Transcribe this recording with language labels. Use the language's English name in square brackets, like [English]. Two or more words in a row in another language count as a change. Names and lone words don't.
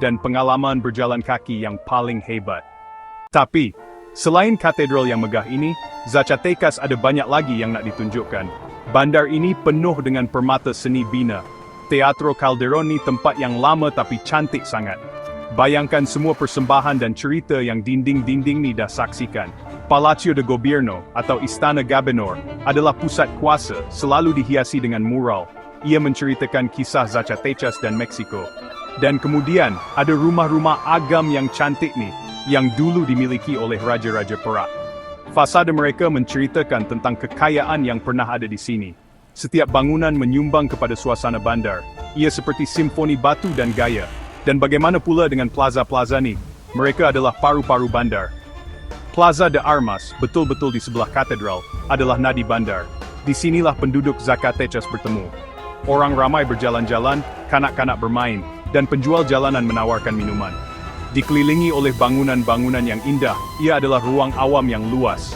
[Malay] dan pengalaman berjalan kaki yang paling hebat. Tapi, selain katedral yang megah ini, Zacatecas ada banyak lagi yang nak ditunjukkan. Bandar ini penuh dengan permata seni bina. Teatro Calderón ni tempat yang lama tapi cantik sangat. Bayangkan semua persembahan dan cerita yang dinding-dinding ni dah saksikan. Palacio de Gobierno atau Istana Gobernador adalah pusat kuasa, selalu dihiasi dengan mural. Ia menceritakan kisah Zacatecas dan Meksiko. Dan kemudian, ada rumah-rumah agam yang cantik nih, yang dulu dimiliki oleh raja-raja Perak. Fasada mereka menceritakan tentang kekayaan yang pernah ada di sini. Setiap bangunan menyumbang kepada suasana bandar. Ia seperti simfoni batu dan gaya. Dan bagaimana pula dengan plaza-plaza ni? Mereka adalah paru-paru bandar. Plaza de Armas, betul-betul di sebelah katedral, adalah nadi bandar. Di sinilah penduduk Zacatecas bertemu. Orang ramai berjalan-jalan, kanak-kanak bermain, dan penjual jalanan menawarkan minuman. Dikelilingi oleh bangunan-bangunan yang indah, ia adalah ruang awam yang luas.